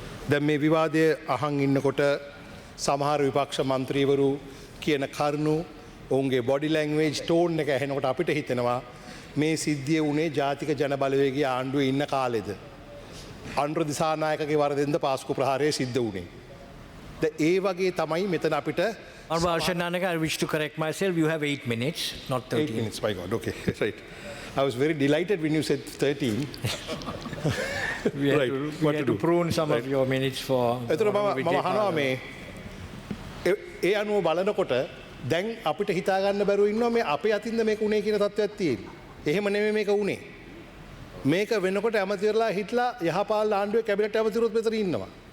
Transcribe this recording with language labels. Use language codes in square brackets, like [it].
[si] දැන් මේ විවාදය අහන් ඉන්නකොට සමහර විපක්ෂ මන්ත්‍රීවරු කියන කරුණු ඔවුන්ගේ බොඩි ලැන්ග්වේජ් ටෝන් එක ඇහෙනකොට අපිට හිතෙනවා මේ සිද්ධිය වුණේ ජාතික ජන බලවේගයේ ආණ්ඩුවේ ඉන්න කාලෙද අනුර දිසානායකගේ වරදෙන්ද පාස්කු ප්‍රහාරය සිද්ධ වුණේ. ඒ වගේ තමයි මෙතන අපිට [en] Honorable Harshana Nanayakkara, I wish to correct myself. You have 8 minutes, not 13. 8 minutes, my God, okay, right. I was very delighted when you said 13. We had, Right. we had to prune some of your minutes for... [si] එතකොට මම අහනවා මේ ඒ අනුව බලනකොට දැන් අපිට හිතා ගන්න බැරුව ඉන්නවා මේ අපේ අතින්ද මේක උනේ කියන තත්ත්වයක් තියෙන්නේ. එහෙම නෙමෙයි මේක උනේ. මේක වෙනකොට ඇමතිවරලා හිටලා යහපාලන ආණ්ඩුවේ කැබිනට් ඇමතිවරුත් මෙතන ඉන්නවා.